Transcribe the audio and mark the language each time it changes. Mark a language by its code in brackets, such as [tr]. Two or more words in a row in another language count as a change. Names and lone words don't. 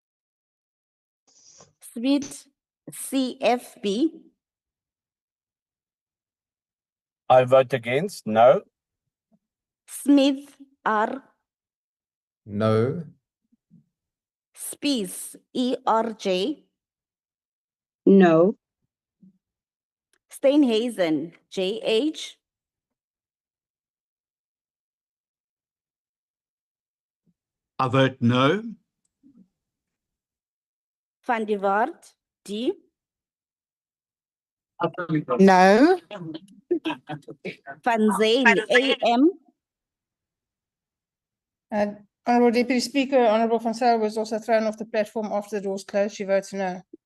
[en] Sweet, CFB. I vote against no. Smith, R. No. Spies, ERJ. No. Steinhazen, JH. I vote no. Van die Waard, D. No. Van Zane, AM. Honourable Deputy Speaker, Honourable Van Zyl was also thrown off the platform after the doors closed, she votes no.